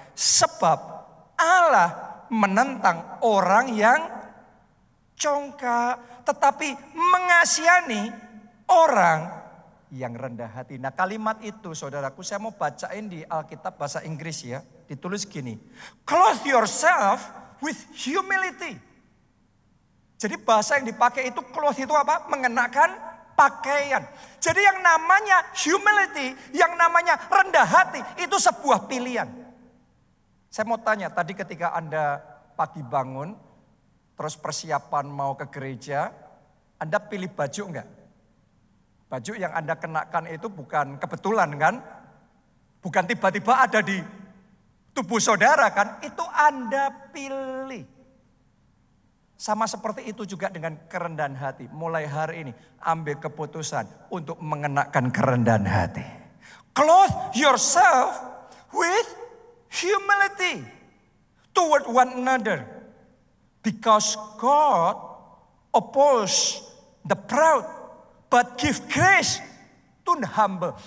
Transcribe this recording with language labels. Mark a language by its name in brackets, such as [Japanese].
[Indonesian] Sebab Allah menentang orang yang congkak. Tetapi mengasihani orang yang rendah hati. Nah kalimat itu saudaraku saya mau bacain di Alkitab bahasa Inggris ya. Ditulis gini. [English] Clothe yourself with humility. [Indonesian] Jadi bahasa yang dipakai itu clothes itu apa? Mengenakan pakaian. Jadi yang namanya humility, yang namanya rendah hati itu sebuah pilihan. Saya mau tanya tadi ketika Anda pagi bangun, terus persiapan mau ke gereja, Anda pilih baju enggak? Baju yang Anda kenakan itu bukan kebetulan kan? Bukan tiba-tiba ada di tubuh saudara kan, itu Anda pilih. Sama seperti itu juga dengan kerendahan hati. Mulai hari ini ambil keputusan untuk mengenakan kerendahan hati. [English] Clothe yourself with humility toward one another. Because God oppose the proud but give grace to the humble.